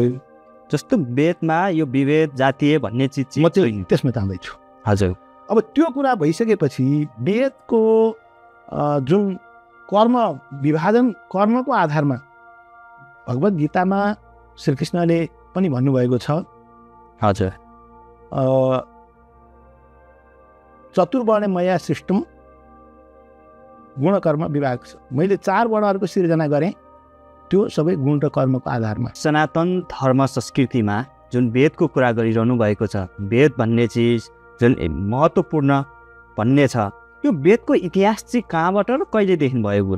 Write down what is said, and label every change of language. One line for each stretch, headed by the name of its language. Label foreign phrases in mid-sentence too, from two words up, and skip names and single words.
Nepali: जस्तो वेदमा यो विभेद जातीय भन्ने चिज म चाहिँ त्यसमा जाँदैछु। हजुर, अब त्यो कुरा भइसकेपछि वेदको जुन कर्म विभाजन, कर्मको आधारमा भगवत गीतामा श्रीकृष्णले पनि भन्नुभएको छ। हजुर,
Sanskrit: चतुर्वर्ण मया सृष्टम गुणकर्म विभाग छ।
Nepali: मैले 4 वर्णहरूको सिर्जना गरेँ, त्यो सबै गुण र कर्मको आधारमा। सनातन धर्म संस्कृतिमा जुन वेदको कुरा गरिरहनु भएको छ, वेद भन्ने चिज जुन महत्त्वपूर्ण भन्ने छ, यो वेदको इतिहास चाहिँ कहाँबाट र कहिलेदेखि भयो गुरु?